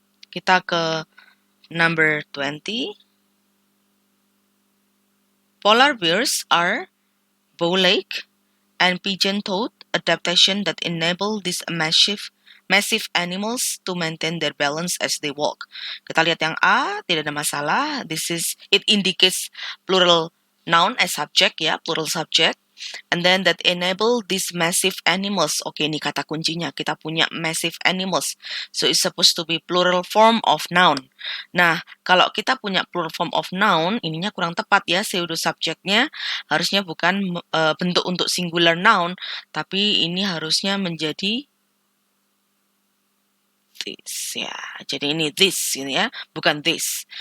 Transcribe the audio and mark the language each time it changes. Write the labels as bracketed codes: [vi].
[id] Kita ke number 20. [en] Polar bears are bow-legged and pigeon-toed adaptation that enable these massive animals to maintain their balance as they walk. [id] Kita lihat yang A, tidak ada masalah. [en] It indicates plural noun as subject ya, plural subject. And then that enable these massive animals. Oke, ini kata kuncinya. [id] Kita punya [en] massive animals. So it's supposed to be plural form of noun. [id] Nah, kalau kita punya plural form of noun, ininya kurang tepat ya, pseudo subjectnya harusnya bukan bentuk untuk singular noun, tapi ini harusnya menjadi this ya. Jadi ini this ini ya, bukan this.